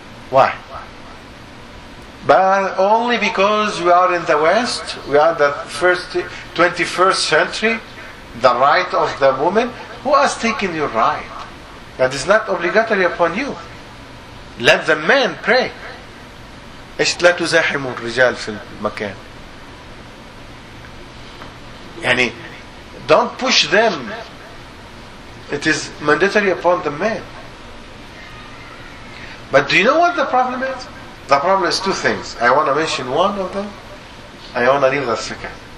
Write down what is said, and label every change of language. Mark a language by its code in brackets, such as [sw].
[en] Why? But only because we are in the West, we are the 21st century, the right of the woman. Who has taken your right? That is not obligatory upon you. Let the men pray. [ar] إيش لا تزاحم الرجال في المكان. [en] يعني don't push them. It is mandatory upon the men. But do you know what the problem is? The problem is two things. I want to mention one of them. I want to leave the second.